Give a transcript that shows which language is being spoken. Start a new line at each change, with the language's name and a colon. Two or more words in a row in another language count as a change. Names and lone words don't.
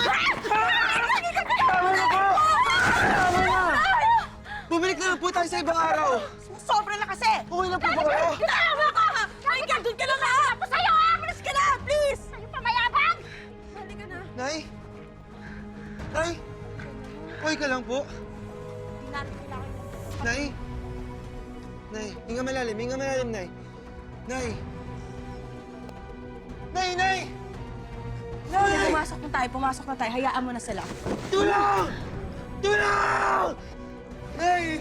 Filipino: Tama na po! Tama na! Bumalik na lang po tayo sa ibang araw! Sobra na kasi! Okay na po ba kayo? Tama ka! Ay, gagawin ka lang Ako sa'yo Bilis ka na! Please! Sa'yo pa mayabang! Balik ka na. Nay? Nay? Okay ka lang po? Nay? Nay, hinga malalim, Nay. Nay! Nay! Nay! Pumasok na tayo. Hayaan mo na sila. Tulong! Tulong! Nay!